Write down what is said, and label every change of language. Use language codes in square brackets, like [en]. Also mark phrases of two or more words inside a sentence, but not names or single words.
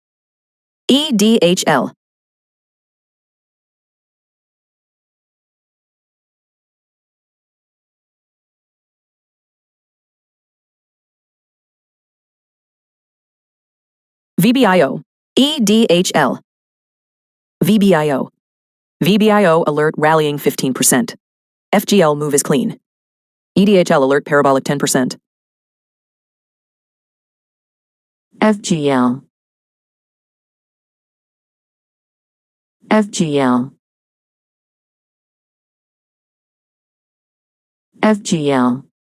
[en] EDHL. VBIO. EDHL. VBIO. VBIO alert rallying 15%. FGL move is clean. EDHL alert parabolic 10%. FGL. FGL. FGL.